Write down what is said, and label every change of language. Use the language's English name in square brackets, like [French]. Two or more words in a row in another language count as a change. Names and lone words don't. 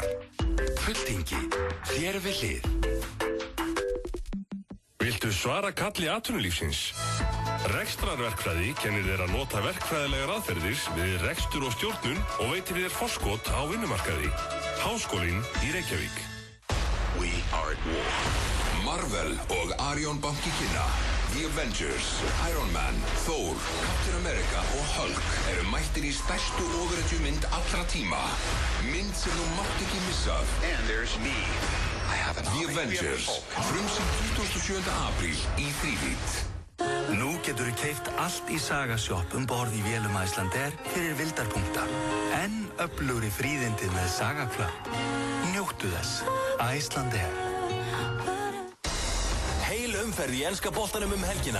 [Icelandic] Fulltingi, þér við hlið. Viltu svara kalli atvinnulífsins? Rekstrarverkfræði kennir þér að nota verkfræðilegar aðferðir við rekstur og stjórnun og veitir þér forskot á vinnumarkaði. Háskólinn í Reykjavík. [English] We are at war. [Icelandic] Marvel og Arion banki kynna. The Avengers, Iron Man, Thor, Captain America og Hulk eru mættir í stærstu ofurhetjumynd allra tíma. Mynd sem þú mátt ekki missa. [English] And there's me. [Icelandic] The Avengers, frumsýnd 27. apríl í Þrívídd. Nú getur þú keypt allt í Sagasjop borð í vélum Icelandair fyrir vildarpunkta. Enn öflugri fríðindi með Sagaclub. Njóttu þess. Icelandair. Heil umferð í enska boltanum helgina.